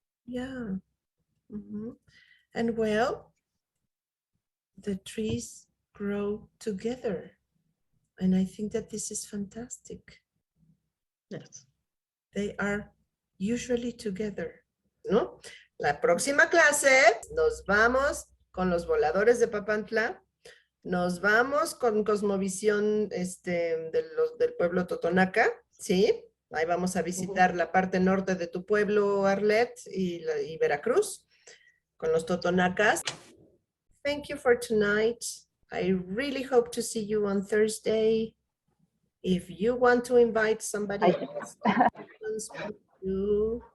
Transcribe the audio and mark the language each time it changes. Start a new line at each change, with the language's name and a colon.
English: Yeah. And well, the trees grow together. And I think that this is fantastic. Yes. They are usually together, ¿no?
Spanish: La próxima clase nos vamos con los voladores de Papantla, nos vamos con cosmovisión del pueblo Totonaca, ¿sí? Ahí vamos a visitar la parte norte de tu pueblo, Arlet, y Veracruz, con los Totonacas.
English: Thank you for tonight. I really hope to see you on Thursday. If you want to invite somebody else, please do.